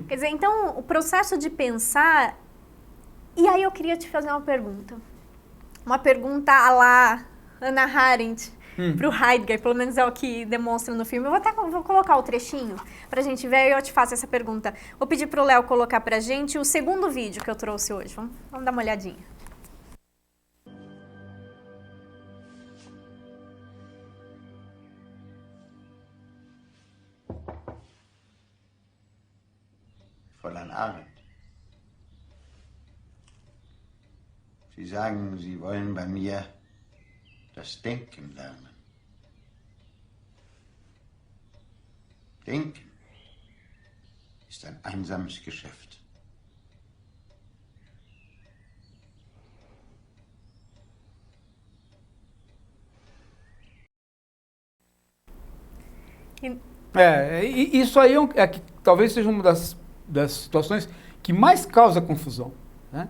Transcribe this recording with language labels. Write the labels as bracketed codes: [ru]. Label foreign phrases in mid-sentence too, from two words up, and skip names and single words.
[pt] Quer dizer, então, o processo de pensar... E aí eu queria te fazer uma pergunta. Uma pergunta à la Hannah Arendt para o Heidegger, pelo menos é o que demonstra no filme. Vou colocar o trechinho para a gente ver e eu te faço essa pergunta. Vou pedir para o Léo colocar para a gente o segundo vídeo que eu trouxe hoje. Vamos dar uma olhadinha. [de] Fräulein Arendt. Sie sagen, Sie wollen bei mir das Denken lernen. Denken ist ein einsames Geschäft. [pt] Isso aí que talvez seja uma das situações que mais causa confusão, né?